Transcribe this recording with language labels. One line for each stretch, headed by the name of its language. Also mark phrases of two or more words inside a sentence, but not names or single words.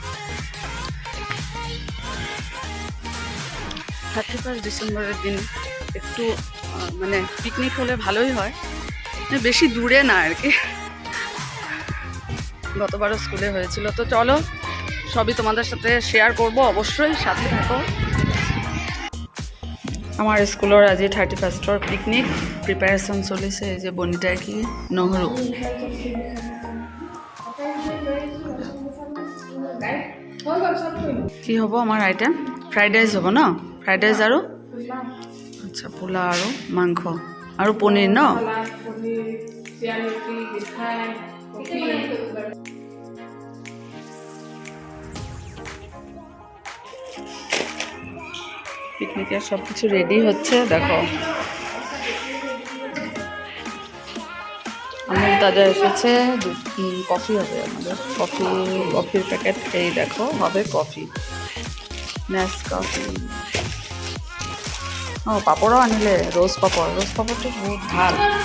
Bangla: 31 ডিসেম্বরের দিন একটু মানে পিকনিক হলে ভালোই হয়, বেশি দূরে না আর কি। গতবারও স্কুলে হয়েছিল, তো চলো সবই তোমাদের সাথে শেয়ার করব, অবশ্যই সাথে থাকো।
Assamese: আমার স্কুলের আজি 31ৰ পিকনিক প্ৰিপাৰেশ্যন চলিছে। এই যে বনিতাই কি নহৰু, কি হ'ব আমাৰ আইটেম?
English: fried rice
Assamese: হ'ব ন?
English: fried rice
Assamese: আৰু আচ্ছা পোলা আৰু মাংস আৰু পনীৰ ন?
Bangla: পিকনিকের সব কিছু রেডি হচ্ছে, দেখো আমুল তাজা এসেছে, কফি হবে আমাদের, কফির প্যাকেট, এই দেখো হবে কফি, নেসকাফি।
Assamese: ও পাপড়ও আনিলে, রোজ পাপড়টো বহুত ভাল।